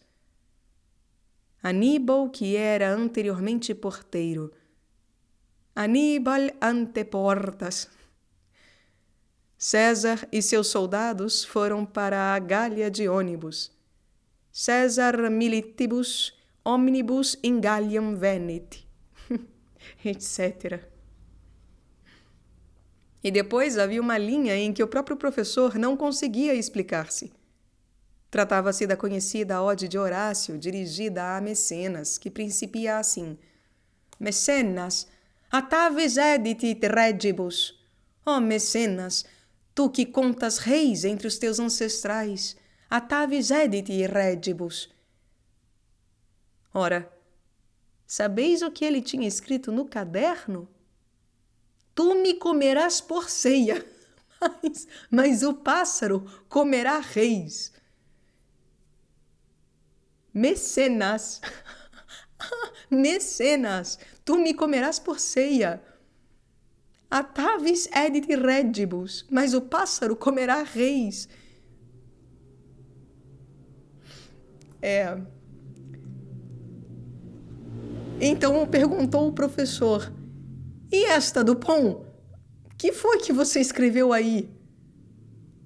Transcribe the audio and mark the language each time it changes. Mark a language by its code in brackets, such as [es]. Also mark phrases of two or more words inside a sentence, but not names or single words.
[pt] Aníbal, que era anteriormente porteiro. [la] Aníbal ante portas. [pt] César e seus soldados foram para a Gália de ônibus. [la] César militibus omnibus in Galliam venit, [pt] etc. E depois havia uma linha em que o próprio professor não conseguia explicar-se. Tratava-se da conhecida ode de Horácio, dirigida a Mecenas, que principia assim: [la] Mecenas, atavis edit regibus. [pt] Ó Mecenas, tu que contas reis entre os teus ancestrais, [la] atavis edit regibus. [pt] Ora, sabeis o que ele tinha escrito no caderno? Tu me comerás por ceia, mas o pássaro comerá reis. Mecenas, Mecenas, tu me comerás por ceia. [la] Atavis edit regibus, [pt] mas o pássaro comerá reis. Então perguntou o professor: e esta do pão? Que foi que você escreveu aí?